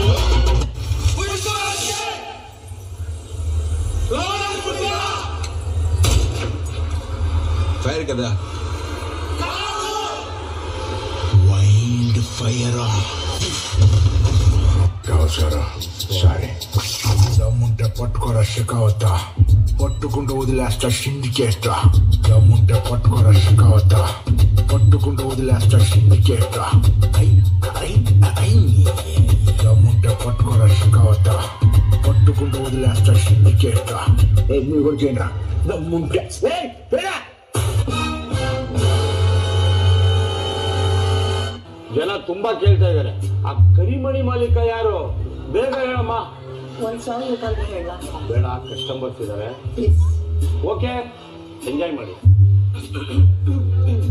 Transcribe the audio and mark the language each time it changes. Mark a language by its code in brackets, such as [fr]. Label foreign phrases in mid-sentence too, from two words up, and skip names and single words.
[te] ಫೈರ್ ಕದ [en] wild fire [te] సరే దమ్ముంటే పట్టుకోరా షికావత, పట్టుకుంటూ వదిలేస్తా షిండికేస్తా, దమ్ముంటే పట్టుకోరా షికావత, పట్టుకుంటూ వదిలేస్తా షిండికేస్తా, దమ్ముంటే పట్టుకోరా షికావత, పట్టుకుంటూ వదిలేస్తా షిండికేస్తా. మీరు కూడా చేయండి దమ్ముంటే. [kn] ಜನ ತುಂಬಾ ಕೇಳ್ತಾ ಇದಾರೆ, ಆ ಕರಿಮಣಿ ಮಾಲೀಕ ಯಾರು? ಬೇಗ ಹೇಳಮ್ಮ. ಒಂದ್ ಸಾಂಗ್ ಹೇಳ. ಬೇಡ, ಕಸ್ಟಮರ್ಸ್ ಇದಾರೆ. ಓಕೆ, ಎಂಜಾಯ್ ಮಾಡಿ.